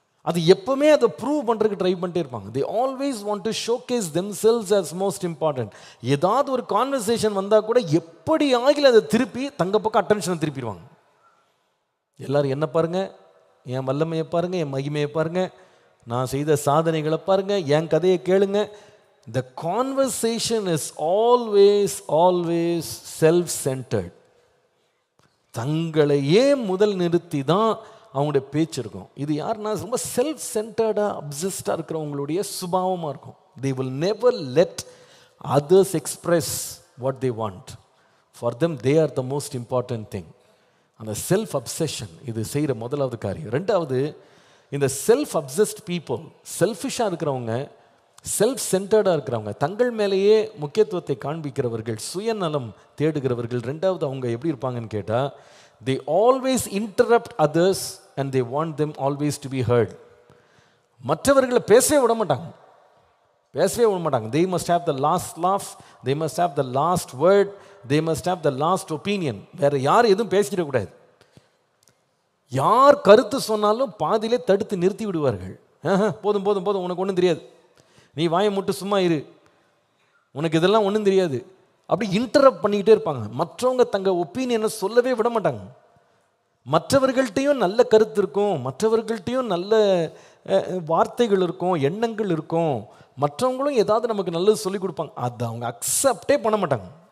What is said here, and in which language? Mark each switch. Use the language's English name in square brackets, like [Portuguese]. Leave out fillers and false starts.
[Tamil] அது எப்பவுமே அதை ப்ரூவ் பண்ணுறதுக்கு ட்ரை பண்ணிட்டே இருப்பாங்க. [English] They always want to showcase themselves as most important. [Tamil] ஏதாவது ஒரு கான்வர்சேஷன் வந்தால் கூட எப்படி ஆகில அதை திருப்பி தங்க பக்கம் அட்டென்ஷனை திருப்பிடுவாங்க. எல்லாரும் என்ன பாருங்க, என் வல்லமையை பாருங்க, என் மகிமையை பாருங்க, நான் செய்த சாதனைகளை பாருங்க, என் கதையை கேளுங்க. [English] The conversation is always self-centered. [Tamil] தங்களையே முதல் நிறுத்தி தான் அவங்களுடைய பேச்சு இருக்கும். இது யாருன்னா ரொம்ப செல்ஃப் சென்டர்டாக அப்சஸ்டாக இருக்கிறவங்களுடைய சுபாவமாக இருக்கும். [English] They will never let others express what they want. For them they are the most important thing. [Tamil] அந்த செல்ஃப் அப்சஷன் இது செய்கிற முதலாவது காரியம். ரெண்டாவது, இந்த செல்ஃப் அப்சஸ்ட் பீப்புள், செல்ஃபிஷாக இருக்கிறவங்க, செல்ஃப் சென்டர்டாக இருக்கிறவங்க, தங்கள் மேலேயே முக்கியத்துவத்தை காண்பிக்கிறவர்கள், சுயநலம் தேடுகிறவர்கள். ரெண்டாவது, அவங்க எப்படி இருப்பாங்கன்னு கேட்டால், [English] they always interrupt others and they want them always to be heard. [Tamil] மற்றவர்களை பேசவே விட மாட்டாங்க, பேசவே விட மாட்டாங்க. [English] they must have the last laugh, they must have the last word, they must have the last opinion. [Tamil] வேற யார் எதுவும் பேசிக்கிடக்கூடாது. யார் கருத்து சொன்னாலும் பாதியிலே தடுத்து நிறுத்தி விடுவார்கள். போதும் போதும் போதும், உனக்கு ஒன்றும் தெரியாது, நீ வாயை மட்டும் சும்மா இரு, உனக்கு இதெல்லாம் ஒன்றும் தெரியாது, அப்படி இன்டரப்ட் பண்ணிக்கிட்டே இருப்பாங்க. மற்றவங்க தங்கள் ஒப்பீனியனை சொல்லவே விட மாட்டாங்க. மற்றவர்கள்ட்டையும் நல்ல கருத்து இருக்கும், மற்றவர்கள்ட்டையும் நல்ல வார்த்தைகள் இருக்கும், எண்ணங்கள் இருக்கும், மற்றவங்களும் ஏதாவது நமக்கு நல்லது சொல்லிக் கொடுப்பாங்க, அதை அவங்க அக்செப்டே பண்ண மாட்டாங்க.